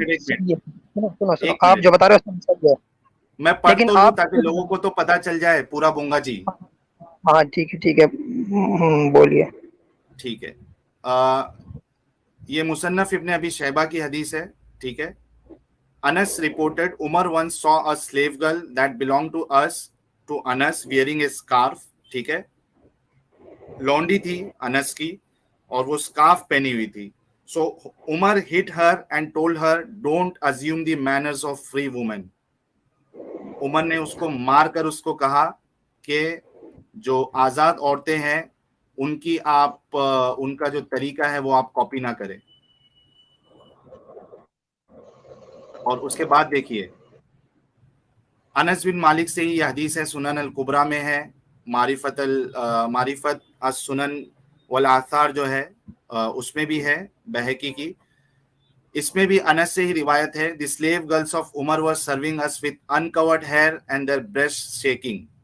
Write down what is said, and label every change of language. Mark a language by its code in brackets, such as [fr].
[ur] Minute ایک minute صحیح ہے, سنو ایک آپ منٹ جو بتا رہے ہو سب صحیح ہے, میں پڑھ لیکن تو لوں آپ تاکہ لوگوں کو تو پتا چل جائے. پورا بونگا جی ہاں ٹھیک ہے بولیے. ٹھیک ہے. یہ مصنف ابن ابی شیبہ کی حدیث ہے. ٹھیک ہے. [en] Anas reported Umar once saw a slave girl that belonged to Anas wearing a scarf. [ur] ٹھیک ہے, لونڈی تھی انس کی اور وہ scarf پہنی ہوئی تھی. [en] So Umar hit her and told her, don't assume the manners of free women. [ur] عمر نے اس کو مار کر اس کو کہا کہ جو آزاد عورتیں ہیں ان کا جو طریقہ ہے وہ آپ کاپی نہ کریں. اور اس کے بعد دیکھیے انس بن مالک سے ہی یہ حدیث ہے, سنن الکبریٰ میں ہے, معرفت السنن والآثار جو ہے اس میں بھی ہے بہقی کی. اس میں بھی انس سے ہی روایت ہے. [en] The slave girls of Umar were serving us with uncovered hair and their breasts shaking.